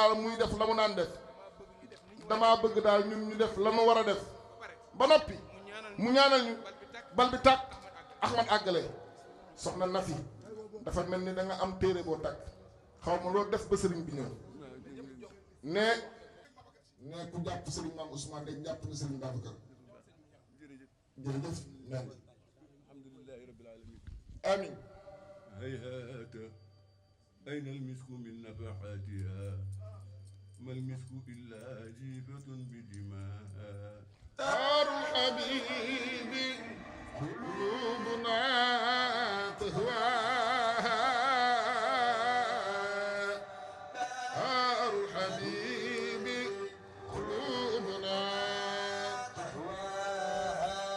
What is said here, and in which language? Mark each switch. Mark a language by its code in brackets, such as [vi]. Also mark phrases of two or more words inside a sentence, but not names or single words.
[wo] daal muy def la mu naan def damaa bëgg daal ñun ñu def la mu war a def ba noppi mu ñaanal ñu bal bi tàkk Ahmad àggale soxna Nafi dafa mel ni da nga am téere boo tàkk xaw ma loolu def ba sëriñ bi ñëw ne ku jàpp sëriñ maam Ousmane day jàpp na sëriñ Babacar jërëjëf men [ar] الحمد لله رب العالمين amin هيهات أين المسك من نفحاتها ما المسك إلا جيفة بدماء دار الحبيب قلوبنا تهواها دار الحبيب قلوبنا تهواها